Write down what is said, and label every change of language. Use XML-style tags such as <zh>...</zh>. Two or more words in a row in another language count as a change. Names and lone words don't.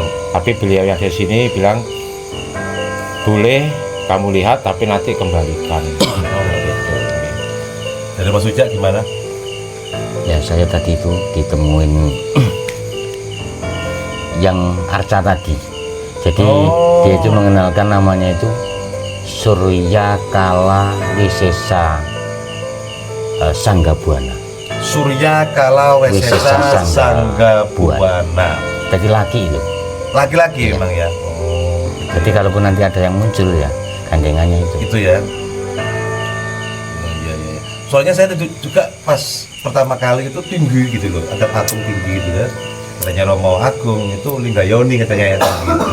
<id>tapi beliau yang di sini bilang boleh kamu lihat tapi nanti kembalikan. Gitu. Dari Mas Ujak gimana? Ya saya tadi itu ditemuin yang arca tadi. Jadi dia itu mengenalkan namanya itu Surya Kala Wisesa Sanggabuana. Surya Kala Wesesa Wisesa Sanggabuana. Jadi laki itu. Laki-laki Iya. emang ya. Oh, Jadi kalaupun nanti ada yang muncul ya gandengannya itu. itu ya. Iya. Soalnya saya juga pas pertama kali itu tinggi gitu loh, ada patung tinggi gitu kan. Katanya Romo Agung itu Linggayoni katanya ya gitu.</id>